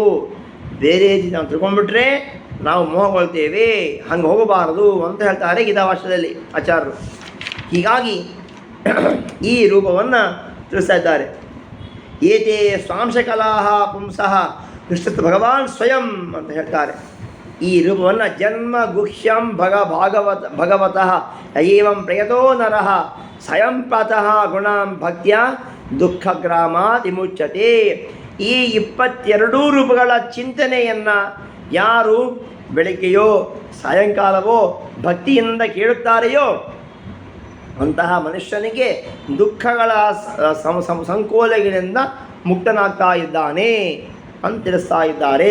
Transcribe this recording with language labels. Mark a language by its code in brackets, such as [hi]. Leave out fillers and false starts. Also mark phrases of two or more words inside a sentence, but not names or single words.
[kn] ಬೇರೆ ರೀತಿ ನಾವು ತಿಳ್ಕೊಂಡ್ಬಿಟ್ರೆ ನಾವು ಮೋಹಗೊಳ್ತೇವೆ, ಹಂಗೆ ಹೋಗಬಾರದು ಅಂತ ಹೇಳ್ತಾರೆ ಗೀತಾವಾಕ್ಯದಲ್ಲಿ ಆಚಾರ್ಯರು. ಹೀಗಾಗಿ ಈ ರೂಪವನ್ನು ತಿಳಿಸ್ತಾ ಇದ್ದಾರೆ. [sa] ಏತೇ ಸ್ವಾಂಶಕಲಾ ಪುಂಸಃ ಕೃಷ್ಣ ಭಗವಾನ್ ಸ್ವಯಂ [kn] ಅಂತ ಹೇಳ್ತಾರೆ. ಈ ರೂಪವನ್ನು [sa] ಜನ್ಮ ಗುಹ್ಯಂ ಭಗವತಃ ಏವಂ ಪ್ರಯತೋ ನರಃ ಸ್ವಯಂ ಪ್ರಾತಃ ಗುಣಾಂ ಭಕ್ತ್ಯ ದುಃಖಗ್ರಾಮಾತ್ ವಿಮುಚ್ಯತೆ. [kn] ಈ 22 ರೂಪಗಳ ಚಿಂತನೆಯನ್ನು ಯಾರು ಬೆಳಗ್ಗೆಯೋ ಸಾಯಂಕಾಲವೋ ಭಕ್ತಿಯಿಂದ ಕೇಳುತ್ತಾರೆಯೋ ಅಂತಹ ಮನುಷ್ಯನಿಗೆ ದುಃಖಗಳ ಸಂಕೋಲೆಗಳಿಂದ ಮುಕ್ತನಾಗ್ತಾ ಇದ್ದಾನೆ ಅಂತ ತಿಳಿಸ್ತಾ ಇದ್ದಾರೆ.